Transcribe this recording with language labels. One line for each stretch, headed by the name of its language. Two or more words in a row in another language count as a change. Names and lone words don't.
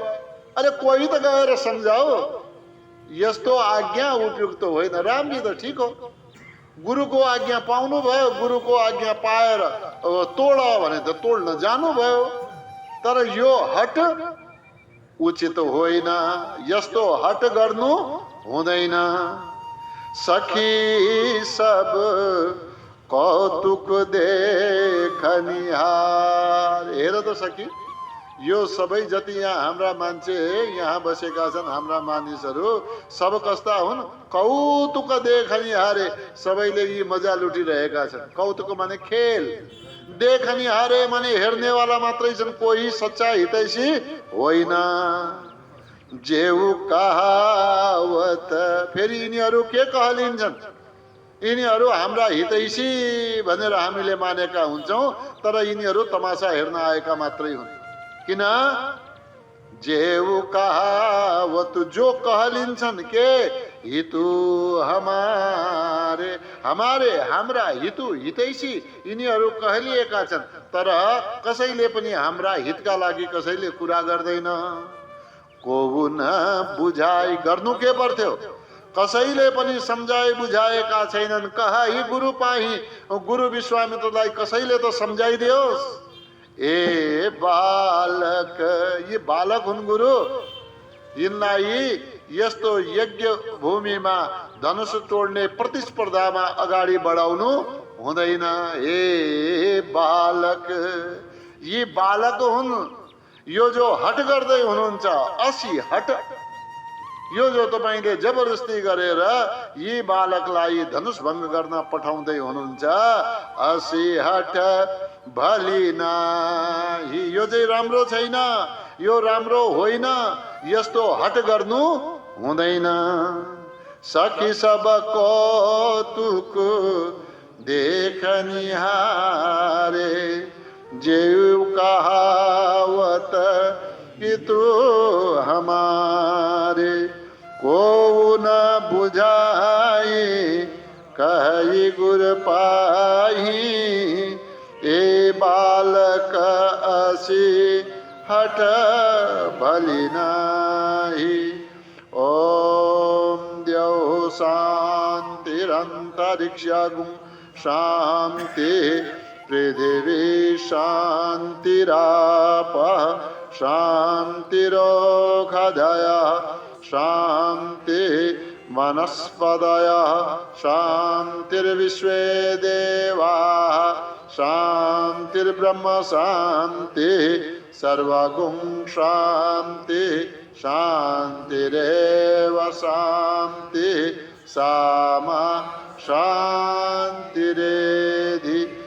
Nepali: अरे कोही त गएर सम्झाओ, यस्तो आज्ञा उपयुक्त होइन। रामजी त ठिक हो, गुरुको आज्ञा पाउनु भयो। गुरुको आज्ञा पाएर तोड भने त तोड्न जानुभयो। तर यो हट उचित होइन, यस्तो हट गर्नु हुँदैन।
Awadhi: सखी सब कौतुक देखनिहार,
Nepali: हेर त सखी, यो सबै जति यहाँ हाम्रा मान्छे यहाँ बसेका छन्, हाम्रा मानिसहरू सब कस्ता हुन्?
Awadhi: कौतुक देखनिहारे,
Nepali: सबैले यी मजा लुटिरहेका छन्।
Awadhi: कौतुक माने खेल, देखनिहारे
Nepali: माने हेर्नेवाला मात्रै छन्, कोही सच्चा हितैषी होइन।
Awadhi: जेउ कहावत,
Nepali: फेरि यिनीहरू के कहलिन्छन्? यिनीहरू हाम्रा हितैषी भनेर हामीले मानेका हुन्छौँ, तर यिनीहरू तमासा हेर्न आएका मात्रै हुन्। किन?
Awadhi: जेउ कहावत,
Nepali: जो कहलिन्छन्
Awadhi: के हितु हमारे, हमारे
Nepali: हाम्रा हितु हितैषी यिनीहरू कहलिएका छन्, तर कसैले पनि हाम्रा हितका लागि कसैले कुरा गर्दैन।
Awadhi: को न बुझाइ,
Nepali: गर्नु के पर्थ्यो? कसैले पनि सम्झाइ बुझाएका छैनन्।
Awadhi: कही गुरु पाही,
Nepali: गुरु विश्वामित्रलाई कसैले त सम्झाइदियोस्। ए बालक, ये बालक हुन् गुरु, यिनलाई यस्तो यज्ञ भूमिमा धनुष तोड्ने प्रतिस्पर्धामा अगाडि बढाउनु हुँदैन। ए बालक, यी बालक हुन्। यो जो हट गर्दै हुनुहुन्छ,
Awadhi: असी हट,
Nepali: यो जो तपाईले जबरजस्ती गरेर यी बालकलाई धनुष भङ्ग गर्न पठाउँदै हुनुहुन्छ,
Awadhi: असी हट भली नाही,
Nepali: यो चाहिँ राम्रो छैन, यो राम्रो होइन। यस्तो हट गर्नु हुँदैन।
Awadhi: सखी सब कौतुक देख निहारे, जेऊ कहावत कि तू हमारे, को न बुझाई कही गुर पाही, ए बालक असी हट भली नाही।
Sanskrit: ओम द्यौ शांतिरंतरिक्षगुं शांति, पृथिवी शांतिरापः शांतिरोषधयः शांति, वनस्पतयः शांतिर्विश्वे देवाः शांतिर्ब्रह्म शांति, सर्वगुं शांति शांतिरेव शांति, सामा शांतिरेधि।